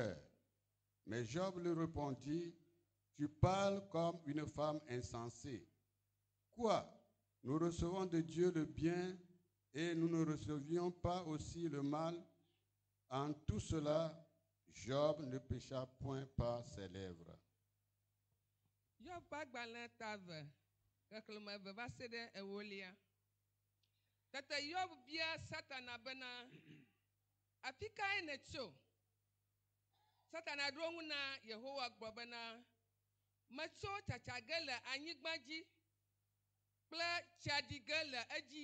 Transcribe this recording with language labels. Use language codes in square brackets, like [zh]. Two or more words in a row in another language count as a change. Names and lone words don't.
[fr] » Mais Job lui répondit, « Tu parles comme une femme insensée. Quoi? Nous recevons de Dieu le bien et nous ne recevions pas aussi le mal. » En tout cela, Job ne pécha point par ses lèvres. [ee] Job ƒe agbalẽ ta eve, xexlẽme eve va se ɖe ewolia. Tete Job bia Satana bena, afi kae nètso? Satana ɖo eŋu na Yehowa gblɔ bena, metso tsatsa ge le anyigba dzi kple tsaɖi ge le edzi.